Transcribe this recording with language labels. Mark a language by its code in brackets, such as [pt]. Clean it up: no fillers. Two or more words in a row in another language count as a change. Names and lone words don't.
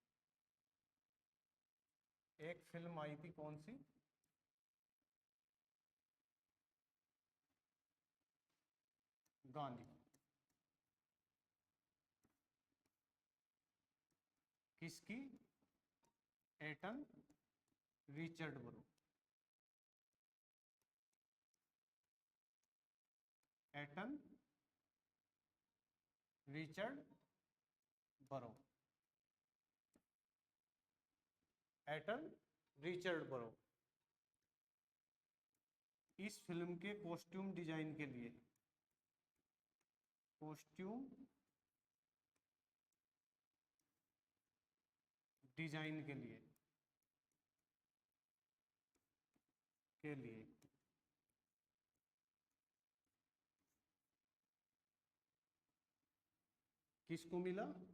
[hi] एक फिल्म आई थी कौन सी? गांधी। किसकी? एटन रिचर्ड बरो, एटन रिचर्ड बरो, एटन रिचर्ड बरो। इस फिल्म के कॉस्ट्यूम डिजाइन के लिए, कॉस्ट्यूम डिजाइन के लिए किसको मिला?